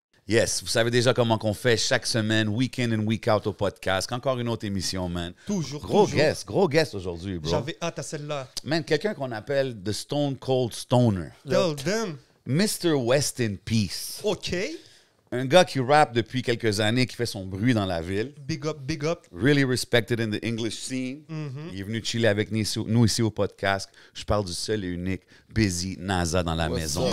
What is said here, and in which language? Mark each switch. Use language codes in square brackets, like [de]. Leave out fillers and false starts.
[fr] Yes, vous savez déjà comment qu'on fait chaque semaine, [en] week in and week out [fr] au podcast. Encore une autre émission, man. Toujours, Gros toujours. gros guest aujourd'hui, bro. J'avais hâte à celle-là. Man, quelqu'un qu'on appelle the Stone Cold Stoner. [en] Tell them. Mr. West in Peace. OK. [fr] Un gars qui rappe depuis quelques années, qui fait son bruit dans la ville. [en] Big up, big up. Really respected in the English scene. [fr] Il est venu chiller avec nous ici au podcast. Je parle du seul et unique Busy NASA dans la maison.